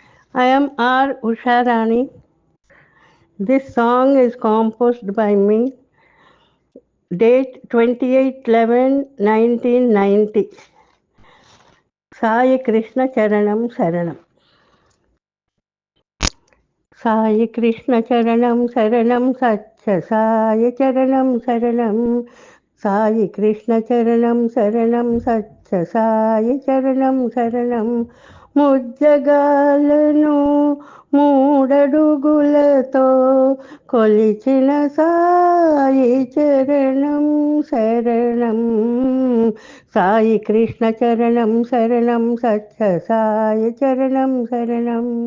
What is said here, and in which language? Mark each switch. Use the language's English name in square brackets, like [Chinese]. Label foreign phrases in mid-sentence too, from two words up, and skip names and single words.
[English] I am R. Usharani. This song is composed by me, date 28/11/1990. [Telugu] సాయి కృష్ణ చరణం శరణం. సాయి కృష్ణ చరణం శరణం సత్య సాయి చరణం శరణం. సాయి కృష్ణ చరణం శరణం సత్య సాయి చరణం శరణం. ముజ్జగాలను మూడడుగులతో కొలిచిన సాయి చరణం శరణం. సాయి కృష్ణ చరణం శరణం సత్య సాయి చరణం శరణం.